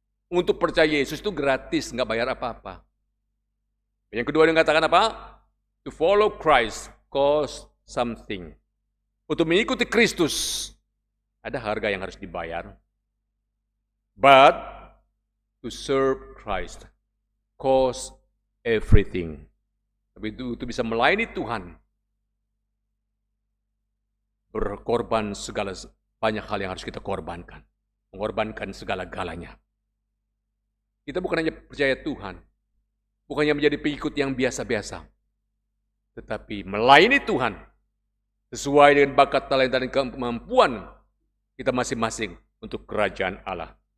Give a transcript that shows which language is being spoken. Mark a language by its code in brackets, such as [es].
[id] Untuk percaya Yesus itu gratis, nggak bayar apa-apa. Yang kedua dia katakan apa? [en] To follow Christ costs something. [id] Untuk mengikuti Kristus, ada harga yang harus dibayar. [en] But to serve Christ costs everything. [id] Tapi itu bisa melayani Tuhan, berkorban banyak hal yang harus kita korbankan. Mengorbankan segala-galanya. Kita bukan hanya percaya Tuhan, bukannya menjadi pengikut yang biasa-biasa, tetapi melayani Tuhan sesuai dengan bakat, talenta, dan kemampuan kita masing-masing untuk kerajaan Allah.